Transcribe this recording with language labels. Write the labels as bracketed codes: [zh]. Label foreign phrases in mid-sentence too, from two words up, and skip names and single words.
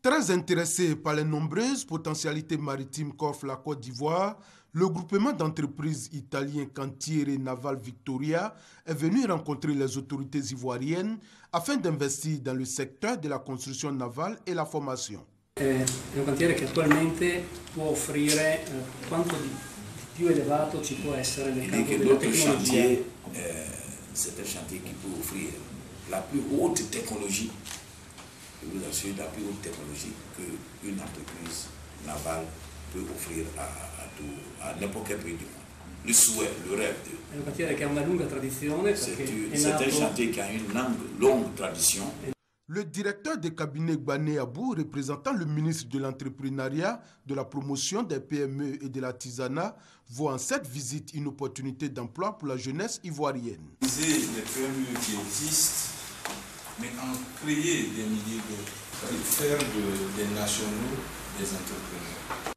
[fr] Très intéressé par les nombreuses potentialités maritimes qu'offre la Côte d'Ivoire, le groupement d'entreprises italien Cantiere Naval Victoria est venu rencontrer les autorités ivoiriennes afin d'investir dans le secteur de la construction navale et la formation. [it] È un cantiere che attualmente può offrire quanto di più elevato ci può essere nel campo della tecnologia. [fr] C'est un chantier qui peut offrir la plus haute technologie, je vous assure, la plus haute technologie qu'une entreprise navale peut offrir à n'importe quel pays du monde. Le souhait, le rêve. [it] È un cantiere che ha una lunga tradizione. [fr] C'est un chantier qui a une longue tradition. Le directeur de cabinet Gbané Abou, représentant le ministre de l'Entrepreneuriat, de la promotion des PME et de l'artisanat, voit en cette visite une opportunité d'emploi pour la jeunesse ivoirienne. Les PME qui existent, mais en créer des milliers d'autres, faire des nationaux des entrepreneurs.